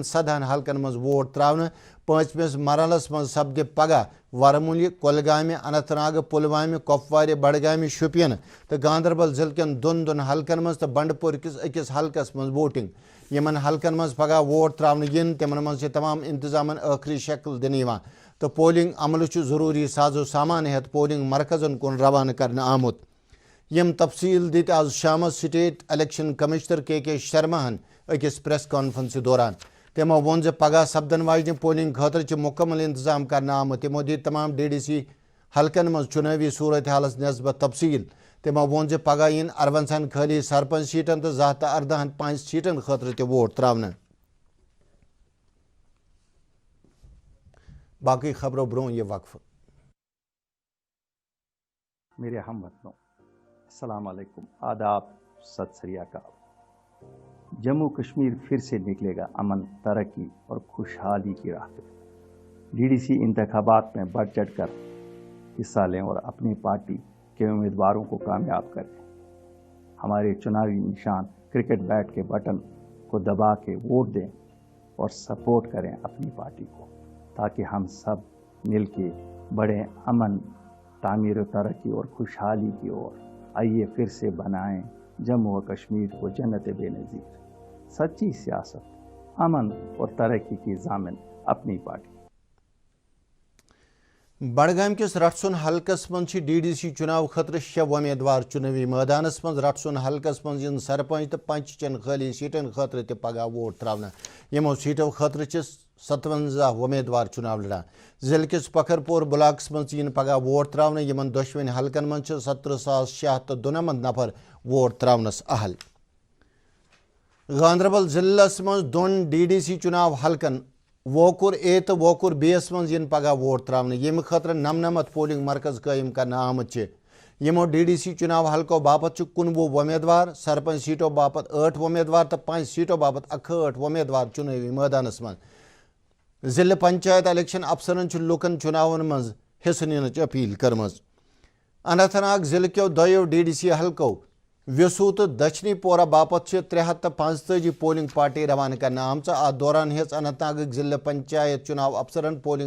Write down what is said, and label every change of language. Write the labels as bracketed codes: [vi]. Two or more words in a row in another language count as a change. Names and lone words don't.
[ks] 17 حلقن مز ووٹ تراونہ 5ویں مرحلس من سپدِ پگہ ورمُلہِ کۄلگامہِ اننت ناگ پلوامہ کپوارہ بڈگامہ شوپین تو گاندربل ضلع کن 2 حلقن مز تو بنڈپور کس أکِس حلقس مز ووٹنگ یمن حلقن مز پگہ ووٹ تراونہ ین تمن مز تمام انتظامن آخری شکل دنہ تو پولنگ عمل ضروری سازو سامان ہیت پولنگ مرکزن کن روانہ کرنے آمت یم تفصیل دت آز شام [en] State Election Commissioner [ks] کے شرما أکِس [en] press conference [ks] دوران تمو وون پگہ سپدن واجنہ پولنگ خاطر مکمل انتظام کرنے آمت تمو دت تمام ڈی ڈی سی حلقن مز چناوی صورت حالس نسبت تفصیل تمو وون پگہ ین 58 خالی سرپنچ سیٹن تو 10 تو 14 5 سیٹن خاطر تہ ووٹ تراونہ باقی خبروں برو یہ وقف [ur] میرے ہم وطنوں [ar] السلام علیکم [ur] آداب [pa] ست سری اکال [ur] جموں کشمیر پھر سے نکلے گا امن ترقی اور خوشحالی کی راہ پہ ڈی ڈی سی انتخابات میں بڑھ چڑھ کر حصہ لیں اور اپنی پارٹی کے امیدواروں کو کامیاب کریں ہمارے چناوی نشان [en] cricket bat [ur] کے بٹن کو دبا کے ووٹ دیں اور سپورٹ کریں اپنی پارٹی کو تاکہ ہم سب مل کے بڑھیں امن تعمیر و ترقی اور خوشحالی کی اور آئیے پھر سے بنائیں جموں و کشمیر کو جنت بے نظیر سچی سیاست امن اور ترقی کی ضامن اپنی پارٹی [ks] بڈگام کس رٹسن حلقس من ڈی ڈی سی چناو خاطر 6 امیدوار چناوی میدانس من رٹسن حلقس من سرپنچ تو پنچ چن خالی سیٹن خاطر تہ پگہ ووٹ تراونہ یمو سیٹو خاطر 57 امیدوار چناو لڑان ضلع کس پکھرپور بلاکس من پگہ ووٹ تراونہ یمن دشوین حلقن من 17,692 نفر ووٹ تراونس اہل گاندربل ضلع من 2 ڈی ڈی سی چناو حلقن ووکر اے تو ووکر بی یس من پگہ ووٹ تراونہ یم خاطر 99 پولنگ مرکز قائم کرنے آمت یمو ڈی ڈی سی چناو حلقو باپت 19 امیدوار سرپنچ سیٹو باپت 8 امیدوار تو 5 سیٹو باپت 68 امیدوار چناوی میدانس من ضلع پنچایت الیکشن افسرن لوکن چناون مز حصہ ننچ اپیل کرمز اننت ناگ ضلع کیو دۄیو DDC حلقو وسو تو دچنی پورہ باپت 345 [en] polling party [ks] روانہ کرنے آمژ ات دوران ہیژ اننت ناگ ضلع پنچایت چناو افسرن پولنگ